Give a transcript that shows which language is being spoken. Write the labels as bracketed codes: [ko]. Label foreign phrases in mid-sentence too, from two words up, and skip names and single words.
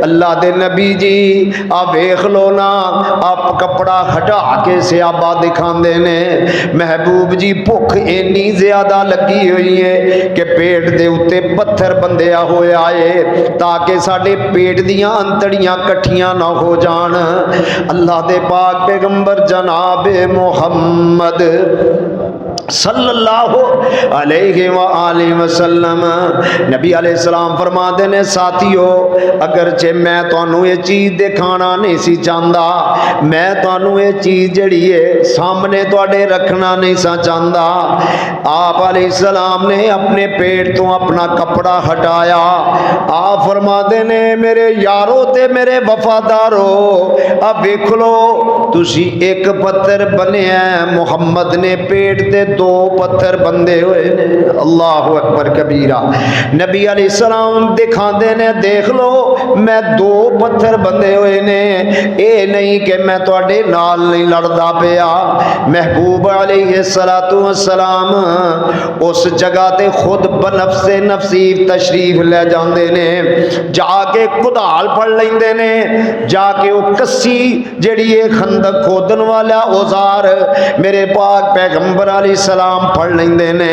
[pa] اللہ دے نبی جی آ ویکھ لو نا، آپ کپڑا ہٹا کے صحابہ دکھاتے نے محبوب جی بھکھ انی زیادہ لگی ہوئی ہے کہ پیٹ دے اتے پتھر بنھیا ہویا ہے تاکہ ساڈے پیٹ دیاں انتڑیاں کٹھیاں نہ ہو جان. اللہ دے پاک پیغمبر جناب محمد [ar] صلى الله عليه وآله وسلم [pa] نبی علیہ السلام فرماتے نے ساتھیو اگرچہ میں تہانوں یہ چیز دکھانا نہیں سی چاہتا، میں تہانوں یہ چیز جیڑھی ہے سامنے تہاڈے رکھنا نہیں سا چاہتا. آپ علیہ السلام نے اپنے پیٹ توں اپنا کپڑا ہٹایا. آپ فرماتے نے میرے یارو تے میرے وفادارو اب ویکھ لو تسی اک پتھر بنیا محمد نے پیٹ تے دو پتھر بنھے ہوئے نے. [ar] الله أكبر كبيرا. [pa] نبی علیہ السلام دکھاتے نے دیکھ لو میں دو پتھر بنھے ہوئے نے، یہ نہیں کہ میں تہاڈے نال نہیں لڑدا پیا. محبوب [ar] عليه الصلاة والسلام [pa] اس جگہ تے خود بنفسِ نفیس تشریف لے جاتے نے، جاکے کدال پھڑ لیندے نے، جاکے او کسی جیڑھی ہے خندق کھودن والا اوزار میرے پاک پیغمبر علیہ السلام پھڑ لیندے نے.